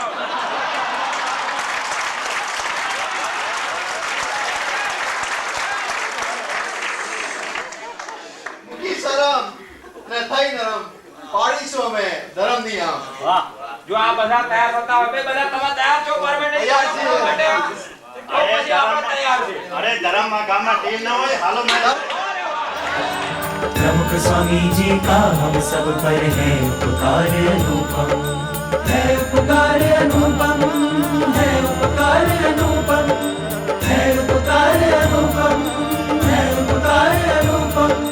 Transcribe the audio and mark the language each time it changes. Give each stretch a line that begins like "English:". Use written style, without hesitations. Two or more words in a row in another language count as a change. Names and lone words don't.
Gujarati: શરમ ને થઈ નરમ, પાડીશું અમે ધર્મ નિયમ. વાહ, જો આ બધા તૈયાર થતા હોય, બે બધા તમે તૈયાર છો? તૈયાર છીએ. અરે ધરમમાં ગામમાં ટીમ ના હોય, હાલો મેડમ.
Hindi: प्रमुख स्वामी जी का हम सब पर है उपकार अनुपम, है उपकार अनुपम, है उपकार अनुपम, है उपकार अनुपम, है उपकार अनुपम,